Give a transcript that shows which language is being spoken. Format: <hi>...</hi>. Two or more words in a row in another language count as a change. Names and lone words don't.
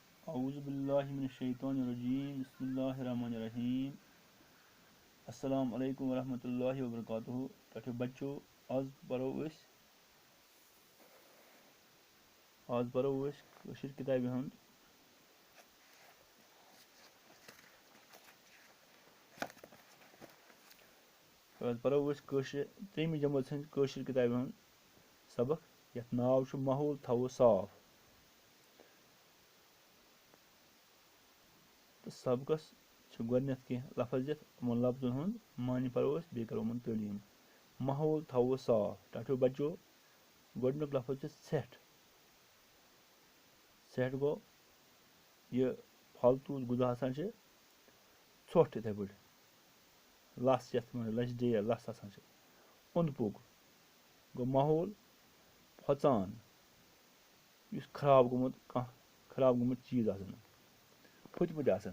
<ar>أعوذ بالله من الشيطان الرجيم بسم الله الرحمن الرحيم السلام عليكم ورحمة الله وبركاته.</ar> <ks>टठियो बच्चों, आज पढ़ो कशीर किताबि हुंद त्रेमी जमात हंद कशीर किताबि हुंद सबक यथ नाव छु माहौल थवो साफ। तो सबकस छु गोडनेथ के लफ्ज दिथ उमन लफ्जन हुंद मानी पढ़ो बे करो उमन तालीम। माहौल थवो साफ। टठियो बच्चों, गोडनुक लफ्ज छु सेठ। सेठ गो ये फालतू गुजा आसान छे ছোট इथे बड़ लस यथ मन लस डे लस आसान छे। ओंद पोक गो माहौल फचान युस खराब गोमुत कह खराब गोमुत चीज आसान फुटमुट आसान।</ks>